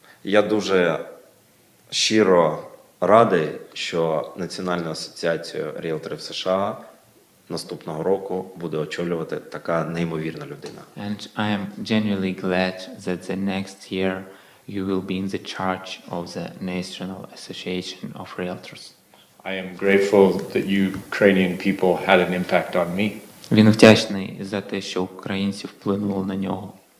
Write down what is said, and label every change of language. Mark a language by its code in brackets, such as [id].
[uk] Я дуже щиро радий, що Національну асоціацію ріелторів США наступного року буде очолювати така неймовірна людина. [en] And I am genuinely glad that the next year you will be in the charge of the National Association of Realtors. I am grateful that Ukrainian people had an impact on me. [uk] Він вдячний за те, що українці вплинули на нього.